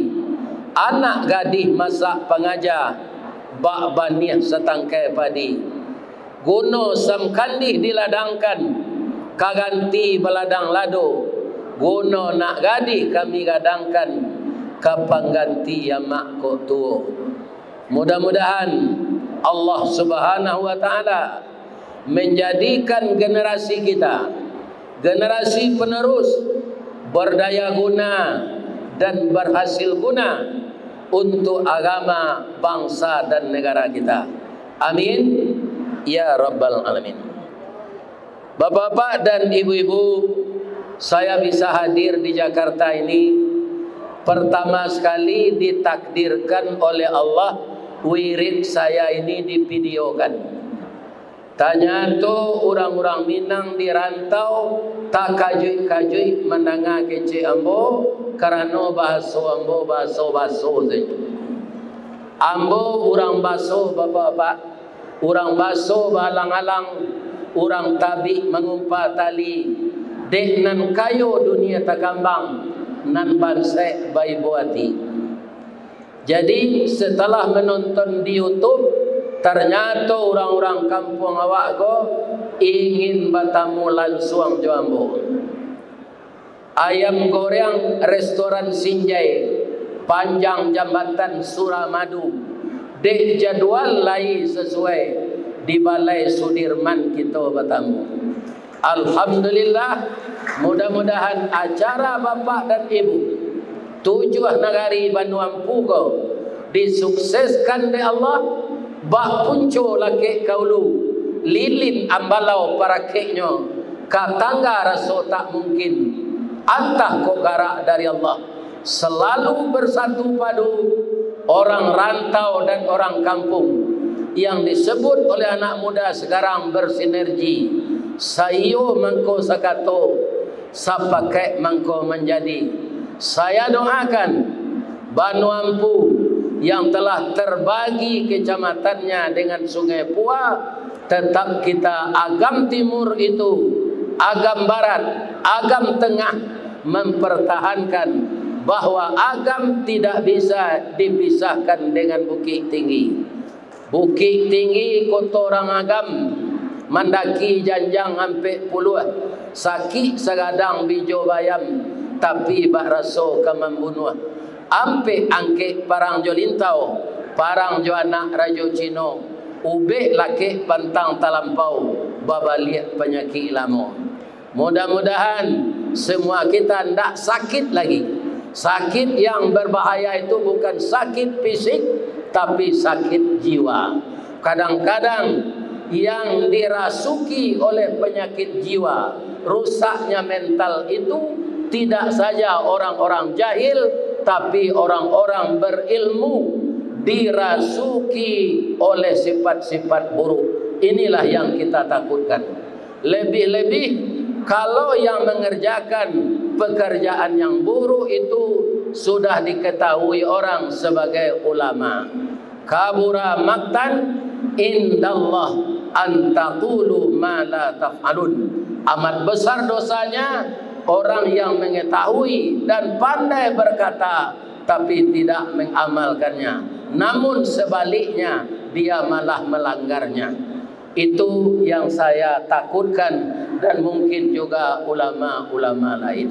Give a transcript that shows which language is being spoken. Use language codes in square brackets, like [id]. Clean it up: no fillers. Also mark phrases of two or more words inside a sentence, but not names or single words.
[min] Anak gadis masak pengajar, bak banih setangkai padi. Guno samkandih diladangkan, kaganti beladang lado. Guno nak gadis kami gadangkan, kapang ganti yamak kok tuo. [id] Mudah-mudahan [ar] الله سبحانه وتعالى [id] menjadikan generasi kita generasi penerus berdaya guna dan berhasil guna untuk agama, bangsa dan negara kita. [ar] آمين يا رب العالمين. [id] Bapak-bapak dan ibu-ibu, saya bisa hadir di Jakarta ini pertama sekali ditakdirkan oleh Allah, wirid saya ini divideokan. [min] Tanya tu orang-orang Minang di rantau tak kajuy-kajuy mendengar kece ambo karena bahasa ambo bahasa saja. Ambo orang baso bapak-bapak, orang baso balang-alang, orang tabi mengumpat tali, dek nan kayo dunia takambang, nan bansai bayi buati. [id] Jadi setelah menonton di YouTube, ternyata orang-orang kampung [min] awak ko [id] ingin bertamu langsung jambu. Ayam goreng restoran Sinjai, panjang jambatan Suramadu. Dek jadwal lai sesuai di Balai Sudirman kita bertamu. Alhamdulillah, mudah-mudahan acara bapak dan ibu 7 negari Bandung Pugo disukseskan oleh Allah. [min] Bak punco laki kaulu, lilin ambalau para keknya, katangga raso tak mungkin. Antah kok garak [id] dari Allah, selalu bersatu padu orang rantau dan orang kampung yang disebut oleh anak muda sekarang bersinergi. [min] Sayo mangko sakato, sapakai mangko menjadi. [id] Saya doakan Banu Ampu yang telah terbagi kecamatannya dengan Sungai Pua, tetap kita agam timur itu, agam barat, agam tengah mempertahankan bahwa agam tidak bisa dipisahkan dengan Bukit Tinggi. [min] Bukit Tinggi kota orang agam, mendaki janjang sampai puluh, sakit segadang bijo bayam, tapi bak raso ke membunuh. Ampe angke parang jo lintau, parang jo anak rajo Cino, ube laki pantang talampau, babaliak penyakit lamo. [id] Mudah-mudahan semua kita tidak sakit lagi. Sakit yang berbahaya itu bukan sakit fisik, tapi sakit jiwa. Kadang-kadang yang dirasuki oleh penyakit jiwa, rusaknya mental itu tidak saja orang-orang jahil, tapi orang-orang berilmu dirasuki oleh sifat-sifat buruk. Inilah yang kita takutkan. Lebih-lebih kalau yang mengerjakan pekerjaan yang buruk itu sudah diketahui orang sebagai ulama. [ar] كبر مقتا عند الله أن تقولوا ما لا تفعلون. [id] Amat besar dosanya orang yang mengetahui dan pandai berkata tapi tidak mengamalkannya, namun sebaliknya dia malah melanggarnya. Itu yang saya takutkan, dan mungkin juga ulama-ulama lain.